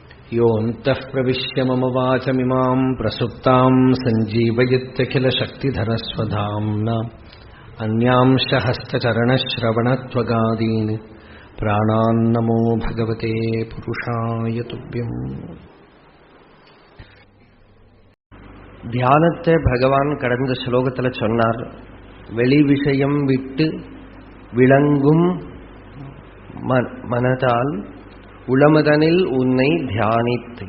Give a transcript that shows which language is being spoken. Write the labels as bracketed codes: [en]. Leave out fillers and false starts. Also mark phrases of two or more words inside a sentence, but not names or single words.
[sa] योऽन्तः प्रविश्य मम वाचमिमां प्रसुप्तां सञ्जीवयत्यखिलशक्तिधरस्वधाम्ना अन्यांश हस्तचरणश्रवणत्वगादीन् प्राणान्नमो भगवते पुरुषाय तुभ्यम्. [ta] தியானத்தை பகவான் கடந்த ஸ்லோகத்தில் சொன்னார். வெளி விஷயம் விட்டு விளங்கும் மனதால் உளமதனில் உன்னை தியானித்து.